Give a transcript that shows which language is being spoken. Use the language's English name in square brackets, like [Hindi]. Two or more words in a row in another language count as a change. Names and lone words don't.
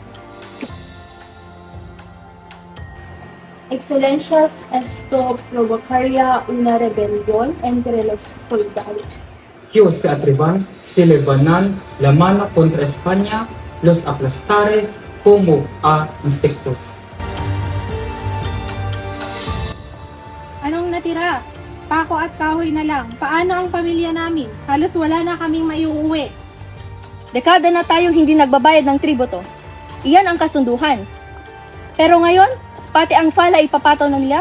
[Spanish] Excelencias, esto provocaría una rebelión entre los soldados. Ellos se atrevan, se levantan la mano contra España, los aplastaré como a insectos. [Filipino] Anong natira? Pako at kahoy na lang. Paano ang pamilya namin? Halos wala na kaming maiuwi. Dekada na tayong hindi nagbabayad ng tributo. Iyan ang kasunduhan. Pero ngayon, pati ang fala ipapataw na nila?